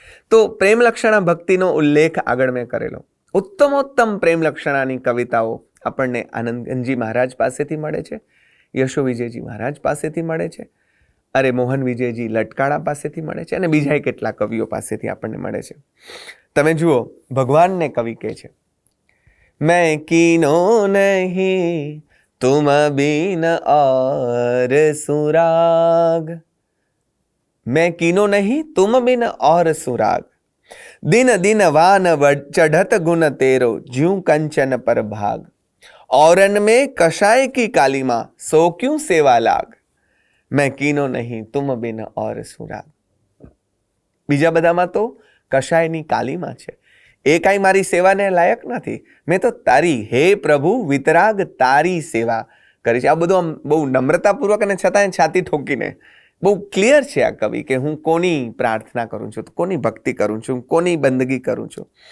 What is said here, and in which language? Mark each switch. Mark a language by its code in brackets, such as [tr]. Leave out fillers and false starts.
[gu] તો પ્રેમ લક્ષણા ભક્તિનો ઉલ્લેખ આગળ મેં કરેલો. ઉત્તમોત્તમ પ્રેમ લક્ષણાની કવિતાઓ આપણને આનંદજી મહારાજ પાસેથી મળે છે, યશો વિજયજી મહારાજ પાસેથી મળે છે, અરે મોહન વિજયજી લટકાળા પાસેથી મળે છે, અને બીજા કેટલા કવિઓ પાસેથી આપણને મળે છે. તમે જુઓ, ભગવાનને કવિ કહે છે, [hi] મેં કીનો નહીં તુમ બીન और सुराग. मैं कीनो नहीं तुम बिन और सुराग. दिन दिन वान चढ़त गुण तेरो ज्यूं कंचन पर भाग. औरन में कषाय की कालीमा सो क्यों सेवा लाग. मैं कीनो नहीं तुम बिन और सुराग. [gu] બીજા બધામાં તો કષાયની કાલીમાં છે, એ કાંઈ મારી સેવાને લાયક નથી. મેં તો તારી હે પ્રભુ વિતરાગ તારી સેવા કરી છે. આ બધું આમ બહુ નમ્રતાપૂર્વક અને છતાંય છાતી ઠોકીને બહુ ક્લિયર છે આ કવિ કે હું કોની પ્રાર્થના કરું છું, કોની ભક્તિ કરું છું, કોની બંદગી કરું છું.